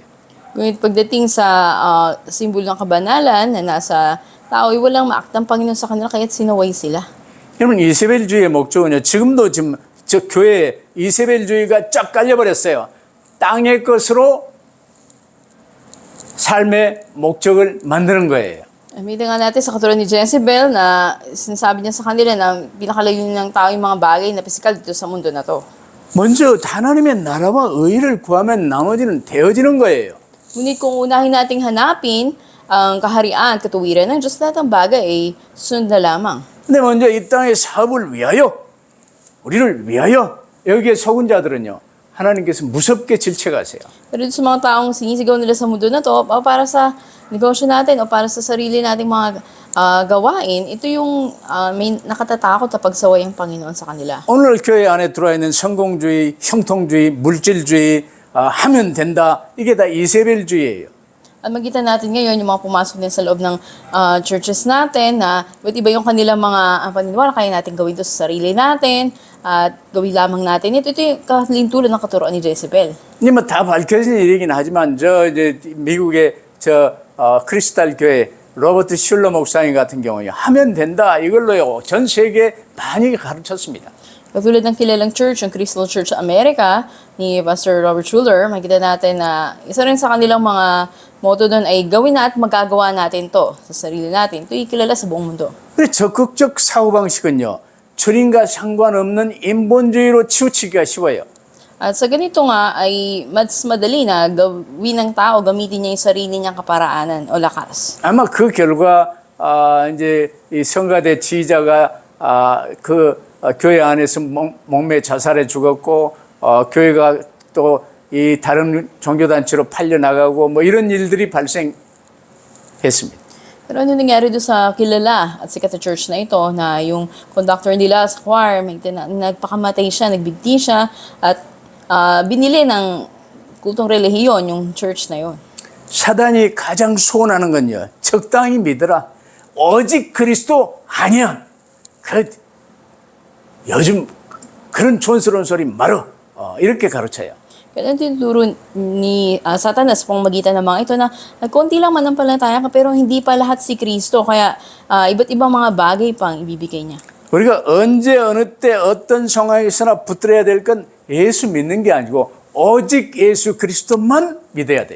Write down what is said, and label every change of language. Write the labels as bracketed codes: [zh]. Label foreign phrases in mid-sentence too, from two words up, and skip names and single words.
[tl] Ngunit pagdating sa simbolo ng kabanalan na nasa tao, ay walang maaktang Panginoon sa kanila kaya't sinaway sila. [ko] 여러분 이세벨주의의 목적은요 지금도 지금 저 교회에 이세벨주의가 쫙 깔려버렸어요. 땅의 것으로 삶의 목적을 만드는 거예요. [tl] Amita nga natin sa katulad ni Jezebel na sinasabi niya sa kanila na pinakalayo ng tao yung mga bagay na pisikal dito sa mundo na to. [ko] 먼저 하나님의 나라와 의를 구하면 나머지는 되어지는 거예요. [tl] Ngunit kung unahin nating hanapin ang kaharian, katuwiran ng Diyos, lahat ng bagay ay sunod na lamang. [ko] 근데 먼저 이 땅의 사업을 위하여 우리를 위하여 여기에 속은 자들은요 하나님께서 무섭게 질책하세요. [tl] Pero dito sa mga taong sinisigaw nila sa mundo na to, para sa negosyo natin o para sa sarili nating mga gawain, ito yung may nakatatakot na pagsaway ang Panginoon sa kanila. [ko] 오늘 교회 안에 들어와 있는 성공주의, 형통주의, 물질주의 하면 된다. 이게 다 이세벨주의예요. [tl] At makita natin ngayon yung mga pumasok din sa loob ng churches natin na iba't iba yung kanilang mga paniniwala, kaya natin gawin ito sa sarili natin at gawin lamang natin. Ito yung kalintulan ng katuroan ni Jezebel. [ko] 이제 뭐다 밝혀진 일이긴 하지만 이제 미국의 크리스탈 교회 로버트 슐러 목사님 같은 경우에 하면 된다. 이걸로요 전 세계 많이 가르쳤습니다. [tl] Katulad ng kilalang church, yung Crystal Church sa Amerika, ni Pastor Robert Schuller, makita natin na isa rin sa kanilang mga motto doon ay gawin na at magagawa natin to sa sarili natin. Ito kilala sa buong mundo. [ko] 근데 적극적 사고방식은요 주님과 상관없는 인본주의로 치우치기가 쉬워요. [tl] At sa ganito nga ay mas madali na gawin ng tao, gamitin niya yung sarili niyang kaparaanan o lakas. [ko] 아마 그 결과 이제 이 성가대 지휘자가 교회 안에서 목매 자살해 죽었고 교회가 또 이 다른 종교단체로 팔려 나가고 뭐 이런 일들이 발생했습니다. [tl] Pero ano nangyari doon sa kilala at sikat na church na ito na yung conductor nila sa choir, nagpakamatay siya, nagbigti siya at binili ng kultong relihiyon yung church na yon. [ko] 사단이 가장 소원하는 건요. 적당히 믿어라. 오직 그리스도 아니야. 요즘 그런 촌스러운 소리 말어. 이렇게 가르쳐요. [tl] Kaya tinuturo ni Satanas pangmagitan ng mga ito na konti lang manampalataya ka pero hindi pa lahat si Kristo. Kaya iba't ibang mga bagay pang ibibigay niya. [ko] 우리가 언제 어느 때 어떤 상황에서나 붙들어야 될 건 예수 믿는 게 아니고 오직 예수 그리스도만 믿어야 돼요.